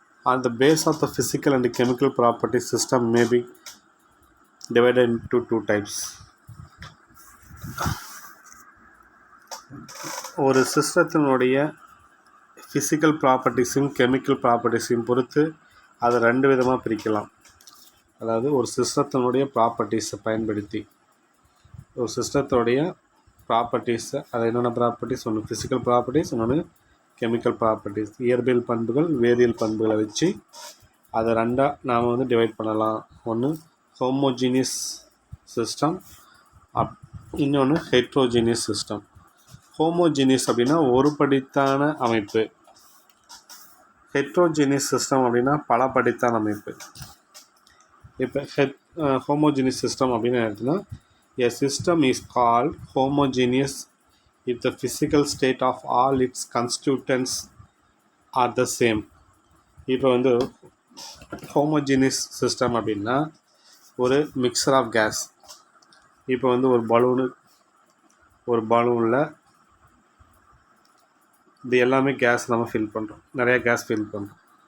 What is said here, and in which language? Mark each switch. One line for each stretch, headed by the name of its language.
English: On the base of the physical and chemical properties, system may be divided into two types.
Tamil: ஒரு சிஸ்டத்தினுடைய physical ப்ராப்பர்ட்டிஸையும் chemical ப்ராப்பர்ட்டிஸையும் பொறுத்து அதை ரெண்டு விதமாக பிரிக்கலாம். அதாவது ஒரு சிஸ்டத்தினுடைய ப்ராப்பர்ட்டிஸை பயன்படுத்தி, ஒரு சிஸ்டத்தோடைய ப்ராப்பர்ட்டிஸை, அது என்னென்ன ப்ராப்பர்ட்டிஸ், ஒன்று ஃபிசிக்கல் ப்ராப்பர்ட்டிஸ், இன்னொன்று கெமிக்கல் ப்ராப்பர்ட்டிஸ், இயற்பியல் பண்புகள், வேதியியல் பண்புகளை வச்சு அதை ரெண்டாக நாம் வந்து டிவைட் பண்ணலாம். ஒன்று ஹோமோஜீனியஸ் சிஸ்டம், இன்னொன்று ஹெட்ரோஜீனியஸ் சிஸ்டம். ஹோமோஜீனியஸ் அப்படின்னா ஒருபடித்தான அமைப்பு, ஹெட்ரோஜீனியஸ் சிஸ்டம் அப்படின்னா பலபடித்தான அமைப்பு. இப்போ ஹோமோஜீனியஸ் சிஸ்டம் அப்படின்னு எடுத்தோம்னா,
English: a system is called homogeneous if the physical state of all its constituents are the same.
Tamil: இப்போ வந்து ஹோமோஜீனியஸ் சிஸ்டம் அப்படின்னா ஒரு மிக்சர் ஆஃப் கேஸ். இப்போ வந்து ஒரு பலூனில் இது எல்லாமே கேஸ் நம்ம ஃபில் பண்ணுறோம், நிறையா கேஸ் ஃபில் பண்ணுறோம்.